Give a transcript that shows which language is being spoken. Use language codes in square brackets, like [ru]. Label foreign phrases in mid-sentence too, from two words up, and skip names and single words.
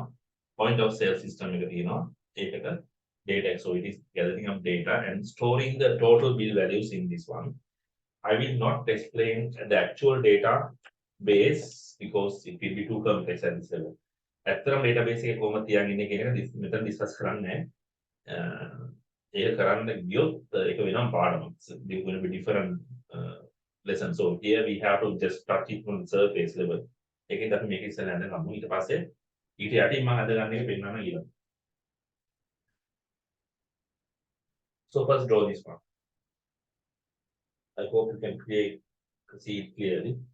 [en] Point of sale system [si] එක තියෙනවා. ඒකට [en] data. So it is gathering up data and storing the total bill values in this one. I will not explain the actual data base because it will be too complex at this level. [si] ඇත්තටම database එකේ කොහොමද තියන් ඉන්නේ කියන එක මෙතන discuss කරන්නේ නැහැ. ඒක කරන්න ගියොත් ඒක වෙනම පාඩමක්. [en] It's going to be different lesson. So here we have to just touch it on the surface level. [si] ඒකෙන් අපි මේක ඉස්සෙල්ලා අඳ ගමු. ඊට පස්සේ ඊට යටින් මම අඳ ගන්න එක පෙන්නන්න ඊළඟ. [en] So first draw this one. I hope you can see it clearly.